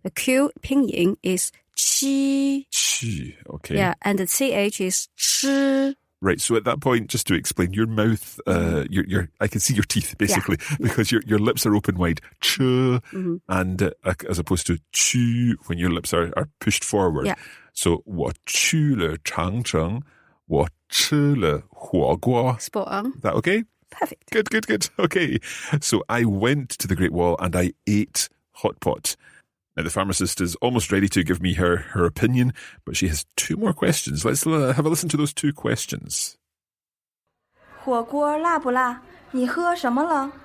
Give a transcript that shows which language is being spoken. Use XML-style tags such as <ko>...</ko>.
<en>The Q pinyin is qi. Chi. Okay. Yeah, and the CH is chi. Right. So at that point, just to explain, your mouth, I can see your teeth basically because your lips are open wide. Ch, and as opposed to chu when your lips are pushed forward. Yeah.</en> <zh>So 我去了长城，我吃了火锅.</zh> <en>Spot on. Is that okay? Perfect. Good. Okay. So I went to the Great Wall and I ate hot pot. Now, the pharmacist is almost ready to give me her opinion, but she has 2 more questions. Let's have a listen to those 2 questions.</en> <zh>火锅辣不辣？你喝什么了？</zh>